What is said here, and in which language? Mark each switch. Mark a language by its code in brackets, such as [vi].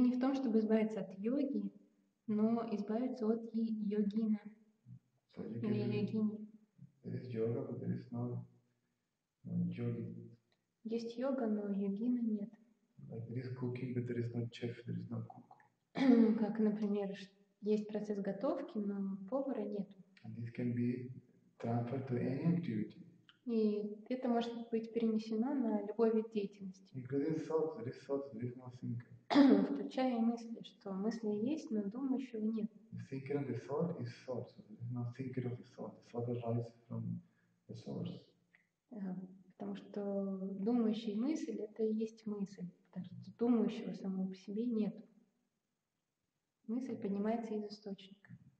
[ru] не в том, чтобы избавиться от йоги, но избавиться от йогина или йогини. [en] There is yoga, but there is no yogi. [ru] Есть йога, но йогина нет. [en] Like there is cooking, but there is no chef, there is no cook. [ru] Как, например, есть процесс готовки, но повара нет. [en] And this can be transferred to any activity. [ru] И это может быть перенесено на любой вид деятельности. [en] Including thoughts, there is no thinker. [ru] Включая и мысли, что мысли есть, но думающего нет. [en] The thinker of the thought is thought, so there is no thinker of the thought. The thought arises from the source. [ru] Потому что думающая мысль — это и есть мысль. Так что думающего самого по себе нет. Мысль поднимается из источника.